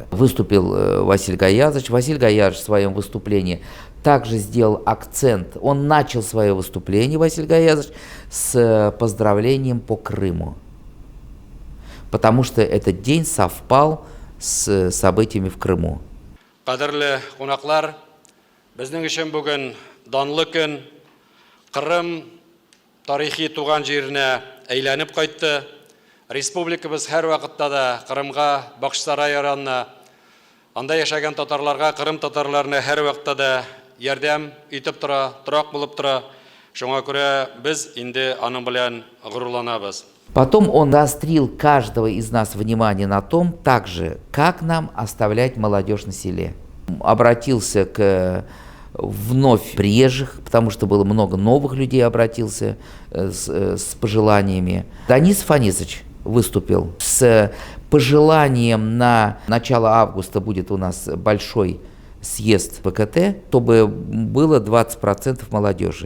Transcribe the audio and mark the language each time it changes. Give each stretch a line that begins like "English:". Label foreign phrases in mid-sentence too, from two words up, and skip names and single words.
Russian: Выступил Василий Гаязович. Василий Гаязович в своем выступлении также сделал акцент. Он начал свое выступление, Василий Гаязович, с поздравлением по Крыму. Потому что этот день совпал с событиями в Крыму.
Tatar: Кадерле кунаклар, безнең өчен бүген данлы көн. Крым тарихи туган җиренә әйләнеп кайтты. Республикабыз һәр вакытта да Крымга бакчасара яранна, анда яшәгән татарларга, Крым татарларына һәр вакытта да ярдәм итеп тора, торак булып тора. Шуңа күрә без инде аның белән горурланабыз.
Russian: Потом он заострил каждого из нас внимание на том, также, как нам оставлять молодежь на селе. Обратился к вновь приезжих, потому что было много новых людей, обратился с пожеланиями. Данис Фанисович выступил с пожеланием: на начало августа будет у нас большой съезд ПКТ, чтобы было 20% молодежи.